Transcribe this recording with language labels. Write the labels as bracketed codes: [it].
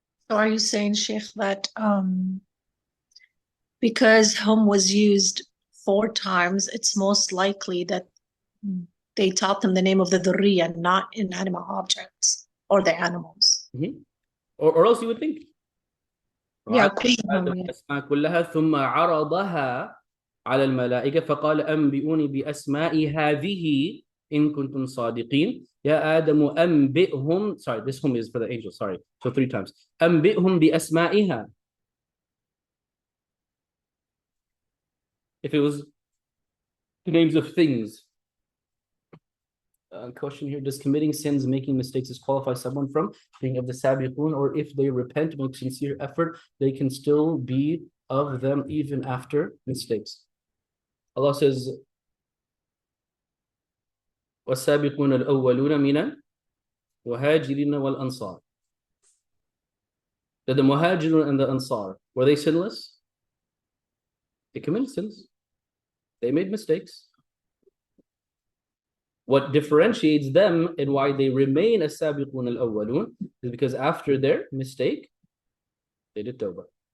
[en] So are you saying, Sheikh, that because hum was used 4 times, it's most likely that they taught them the name of the dhurriya, not inanimate objects or the animals? Or else you would think. Yeah, [ar] الأسماء كلها ثم عرضها على الملائكة فقال أنبئوني بأسماء هذه إن كنتم صادقين يا آدم أنبئهم. [en] Sorry, this hum is for the angels. Sorry, so 3 times. [ar] أنبئهم بأسمائها. [en] If it was the names of things. Question here: does committing sins, making mistakes, disqualify someone from being of the sabiqun, or if they repent, make sincere effort, they can still be of them even after mistakes? Allah says, [ar] وَالسَّابِقُونَ الْأَوَّلُونَ مِنَ الْمُهَاجِرِينَ وَالْأَنصَارِ. [en] That the Muhajirun and the Ansar, were they sinless? They committed sins. They made mistakes. What differentiates them and why they remain as Sabiqun al-Awwalun is because after their mistake, they did tawbah.